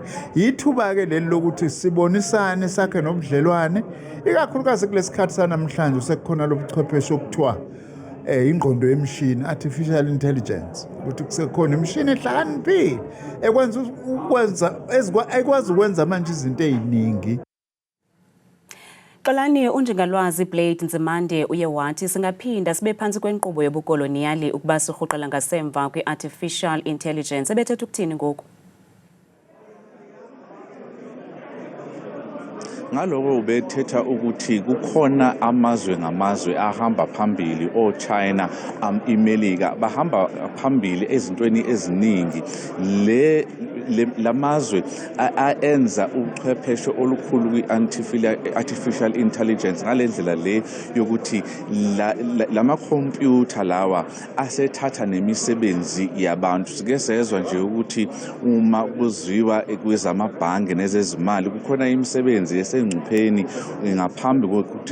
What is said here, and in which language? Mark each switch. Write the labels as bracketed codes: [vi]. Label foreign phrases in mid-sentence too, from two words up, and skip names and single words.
[zu] Yithuba-ke leli lokuthi sibonisane sakhe nobudlelwane, ikakhulukazi kulesikhathi sanamhlanje sekukhona lobuchwepheshe okuthiwa ingqondo yemishini, [en] artificial intelligence, [zu] ukuthi kusekhona imishini ehlakaniphile ekwazi ukwenza manje izinto eziningi. [xh] Xolani, uNjingalwazi Blade Nzimande uye wathi singaphinda sibe phansi kwenkqubo yobukoloniyali ukuba sirhuqela ngasemva kwi- [en] artificial intelligence. [xh] Ebethetha ukuthini ngoku? [zu] ngaloko bethetha ukuthi kukhona amazwe ngamazwe ahamba phambili China iMelika bahamba phambili ezintweni eziningi lamazwe aenza uchwepheshe olukhulu kwi- [en] artificial intelligence [zu] ngalendlela le yokuthi lama computer lawa asethatha nemisebenzi yabantu sike sezwe nje ukuthi uma kuziwa kwezamabhange nezezimali kukhona imisebenzi esengcupheni ngaphambi kokuthi